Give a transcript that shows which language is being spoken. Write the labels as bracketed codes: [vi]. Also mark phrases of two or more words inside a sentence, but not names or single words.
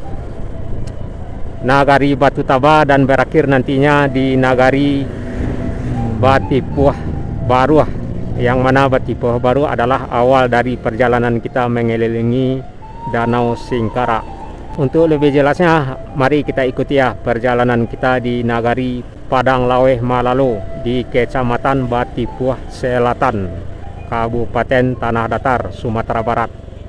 [id] Nagari Batu Taba, dan berakhir nantinya di Nagari Batipuah Baru, yang mana Batipuah Baru adalah awal dari perjalanan kita mengelilingi Danau Singkarak. Untuk lebih jelasnya, mari kita ikuti ya perjalanan kita di Nagari Padang Laweh Malalo di Kecamatan Batipuah Selatan, Kabupaten Tanah Datar, Sumatera Barat.